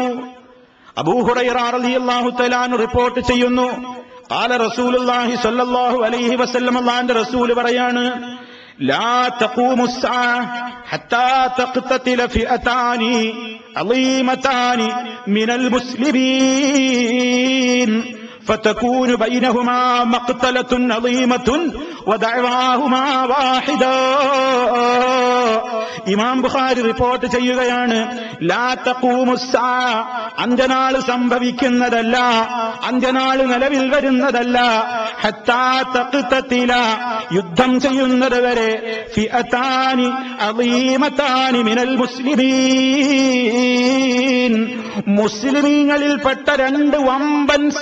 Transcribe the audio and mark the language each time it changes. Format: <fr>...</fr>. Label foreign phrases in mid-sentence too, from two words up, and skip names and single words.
<ar>أبو هريرة رضي الله تعالى عنه</ar> <ml>റിപ്പോർട്ട് ചെയ്യുന്നു,</ml> <ar>قال رسول الله صلى الله عليه وسلم,</ar> <ml>അല്ലാഹുവിന്റെ റസൂൽ പറയാണ്,</ml> <ar>لا تقوم الساعة حتى تقتتل فئتان عظيمتان من المسلمين فتكون بينهما مقتلة عظيمة ودعواهما واحدة.</ar> <ml>ഇമാം ബുഖാരി റിപ്പോർട്ട് ചെയ്യുകയാണ്,</ml> <ar>لا تقوم الساعة,</ar> <ml>അന്ത്യനാൾ സംഭവിക്കുന്നതല്ല, അന്ത്യനാൾ നിലവിൽ വരുന്നതല്ല,</ml> <ar>حتى تقتتل,</ar> <ml>യുദ്ധം ചെയ്യുന്നത് വരെ,</ml> <ar>فئتان عظيمتان من المسلمين,</ar> <ml>മുസ്ലിമീങ്ങളിൽപ്പെട്ട രണ്ട് വമ്പൻ</ml>